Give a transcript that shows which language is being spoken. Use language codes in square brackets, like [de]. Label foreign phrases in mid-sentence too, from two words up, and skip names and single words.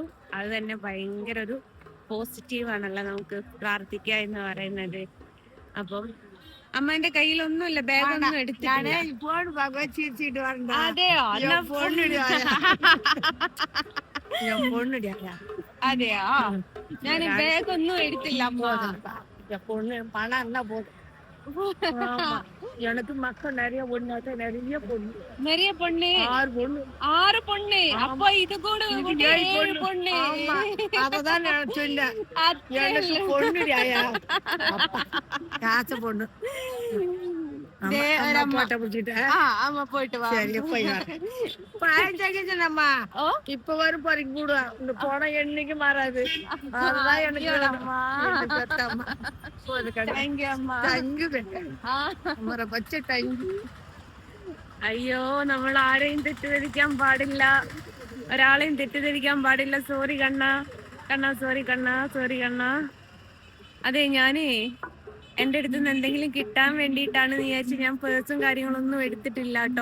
[ml] അത് തന്നെ ഭയങ്കര ഒരു പോസിറ്റീവാണല്ലോ നമുക്ക് പ്രാർത്ഥിക്കുക എന്ന് പറയുന്നത്. അപ്പം അമ്മേന്റെ കയ്യിലൊന്നുമില്ല, ബാഗൊന്നും എടുത്തിട്ടില്ല. അതെയോ? അതെയോ? ഞാൻ ബാഗൊന്നും എടുത്തില്ല. [ta] எனக்கு மக்கள் நிறைய பொண்ணு நிறைய பொண்ணு 6 பொண்ணு. அப்ப இது கூட 7 பொண்ணு. அததான் நான் சொன்னேன், எனக்கு பொண்ணு காசு பொண்ணு. இப்ப வரும் பாருங்க கூட இந்த போன என்னைக்கு மாறாது. அதுதான் எனக்கு [ml] അയ്യോ, നമ്മൾ ആരെയും തെറ്റിദ്ധരിക്കാൻ പാടില്ല, ഒരാളെയും തെറ്റിദ്ധരിക്കാൻ പാടില്ല. സോറി കണ്ണാ, സോറി കണ്ണാ. അതെ, ഞാനേ എൻ്റെ അടുത്ത് നിന്ന് എന്തെങ്കിലും കിട്ടാൻ വേണ്ടിയിട്ടാണ് വിചാരിച്ച് ഞാൻ പേഴ്സും കാര്യങ്ങളൊന്നും എടുത്തിട്ടില്ല കേട്ടോ.